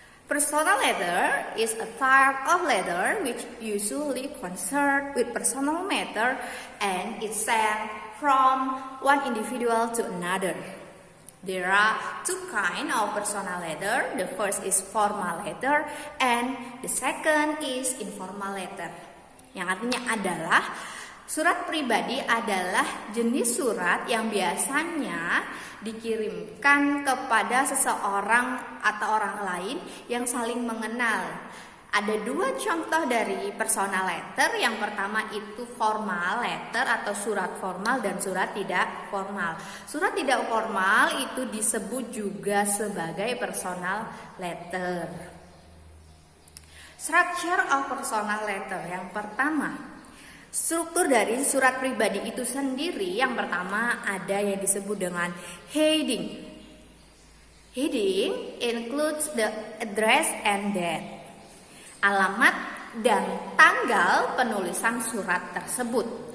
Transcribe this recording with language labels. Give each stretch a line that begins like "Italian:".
English: Personal letter is a type of letter which usually concerned with personal matter and is sent from one individual to another. There are two kinds of personal letter. The first is formal letter and the second is informal letter.
Indonesian: Yang artinya adalah surat pribadi adalah jenis surat yang biasanya dikirimkan kepada seseorang atau orang lain yang saling mengenal. Ada 2 contoh dari personal letter. Yang pertama itu formal letter atau surat formal dan surat tidak formal. Surat tidak formal itu disebut juga sebagai personal letter.
English: Structure of personal letter.
Indonesian: Yang pertama, struktur dari surat pribadi itu sendiri. Yang pertama ada yang disebut dengan heading.
English: Heading includes the address and date,
Indonesian: alamat dan tanggal penulisan surat tersebut.